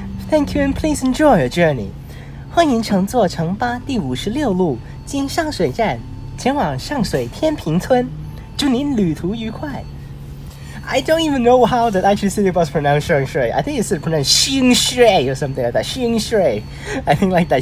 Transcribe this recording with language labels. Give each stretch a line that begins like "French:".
English: Thank you and please enjoy your journey.
Chinese: 欢迎乘坐城巴第56路经上水站前往上水天平村，祝您旅途愉快。
English: I don't even know how that actually City Bus pronounced Sheung Shui. I think it's pronounced Xing Shui or something like that. Xing Shui. I think like that.